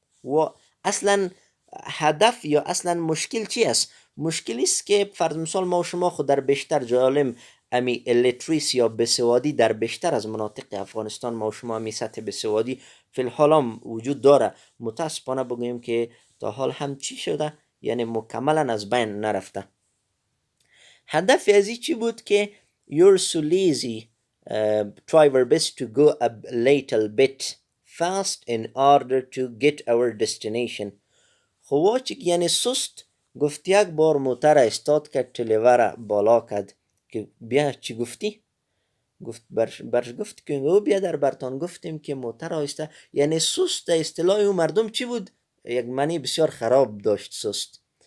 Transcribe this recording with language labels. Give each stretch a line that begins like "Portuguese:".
Persian: و اصلا هدف یا اصلا مشکل چی است؟ مشکلی است که فرض مثال ما و شما خود در بیشتر جالم امی الیتریس یا بسوادی در بیشتر از مناطق افغانستان ما و شما امی سطح بسوادی فی الحال هم وجود داره. متاسفانه بگویم که تا حال هم چی شده؟ یعنی مکملا از بین نرفته. هدف ازی چی بود که
English: you're so lazy, try your best to go a little bit fast in order to get our destination.
Persian: خواچک یعنی سست گفت یک بار موتر استاد کرد، تلیوره بالا کرد که بیا چی گفتی؟ گفت برش گفت که او بیا در برتان گفتیم که موتر آهسته، یعنی سست اصطلاح او مردم چی بود؟ یک معنی بسیار خراب داشت سست.